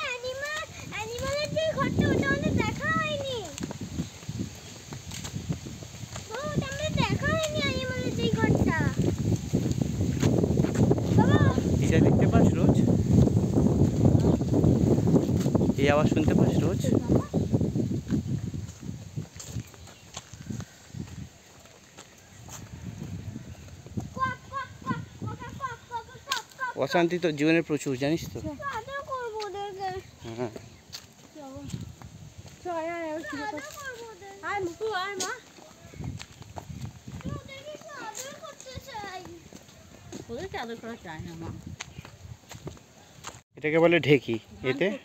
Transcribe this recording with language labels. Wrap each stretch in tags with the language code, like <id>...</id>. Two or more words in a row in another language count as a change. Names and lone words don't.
<bn>অ্যানিমালের যে ঘরটা, ওটা আমাদের দেখা হয়নি। ওটা আমাদের দেখা হয়নি, অ্যানিমালের যে ঘরটা। বাবা, এটা দেখতে পাস রোজ? এই আওয়াজ শুনতে পাস রোজ? কক কক কক কক কক কক কক কক। অশান্তি তো জীবনের প্রচুর, জানিস তো। আদর করবো ওদেরকে। হ্যাঁ, আদর করবো ওদেরকে। আয় মুকু, আয় মা। ওদেরকে একটু আদর করতে চাই। ওদেরকে আদর করা চায় না মা। এটাকে বলে ঢেকি। এতে</bn>